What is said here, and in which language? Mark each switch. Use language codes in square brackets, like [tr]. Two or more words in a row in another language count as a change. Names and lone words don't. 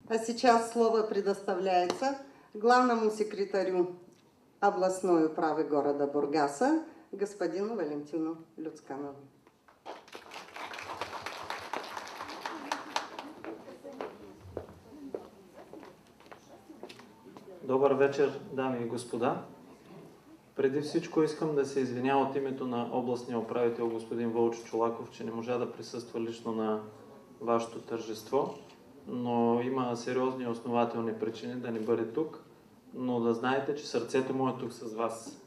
[ru] А сейчас слово предоставляется главному секретарю областной управы города Бургаса, господину Валентину Люцканову. [bg] Добър вечер, дами и господа. Преди всичко искам да се извиня от името на областния управител господин Вълчо Чолаков, че не можа да присъства лично на вашето тържество, но има сериозни основателни причини да не бъде тук, но да знаете, че сърцето му е тук с вас.